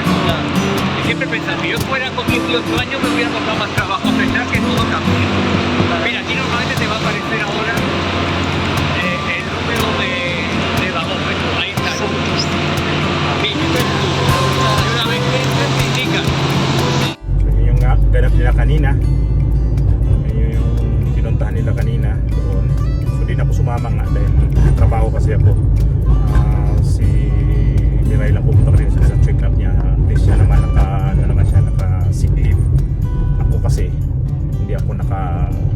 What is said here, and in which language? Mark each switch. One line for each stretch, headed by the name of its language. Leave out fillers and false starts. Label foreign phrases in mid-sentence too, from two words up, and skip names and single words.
Spanish: Y siempre pensaba, si yo fuera con 18 años me hubiera costado más trabajo, a pesar que todo cambia. Mira, aquí normalmente te va a aparecer ahora el número de vagómetro, ahí está. Aquí, una vez que entras te indica.
Filipino: Yung ganap nila kanina, yun yung pinuntahan nila kanina doon. So di na ako sumama nga dahil trabaho kasi ako. Si Miray lang pumunta rin sa
English: check up
Filipino: niya.
English: At least
Filipino: siya naman naka
English: sick leave.
Filipino: Ako kasi hindi ako